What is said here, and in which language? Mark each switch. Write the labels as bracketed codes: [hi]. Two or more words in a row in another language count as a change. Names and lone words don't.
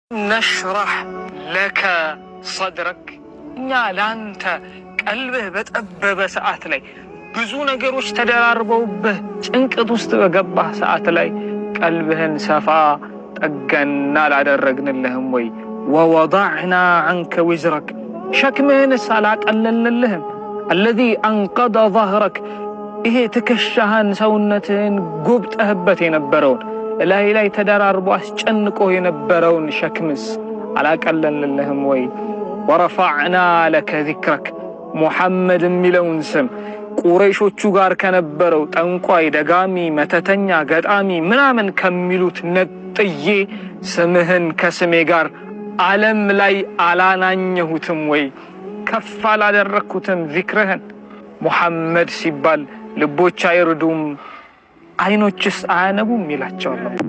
[ar] نشرح لك صدرك [am] እኛ ላንተ ቀልብህ በጠበበ ሰዓት ላይ ብዙ ነገሮች ተደራርበውብህ ጭንቀት ውስጥ በገባህ ሰዓት ላይ ቀልብህን ሰፋ ጠገና ላደረግንልህም ወይ [ar] ووضعنا عنك وزرك [am] ሸክምህን ሳላቀለልልህም [ar] الذي انقض ظهرك [am] ይሄ ትከሻህን ሰውነትህን ጉብጠህበት የነበረውን ላይ ተደራርቦ አስጨንቆ የነበረውን ሸክምስ አላቀለልልህም ወይ [ar] ورفعنا لك ذكرك [am] محمد ሚለውን ስም ቁረይሾቹ ጋር ከነበረው ጠንቋይ ደጋሚ መተተኛ ገጣሚ ምናምን ከሚሉት ነጥዬ ስምህን ከስሜ ጋር ዓለም ላይ አላናኘሁትም ወይ ከፍ አላደረኩትም ዚክርህን ሙሐመድ ሲባል ልቦች አይርዱም አይኖችስ አያነቡም ይላቸዋል።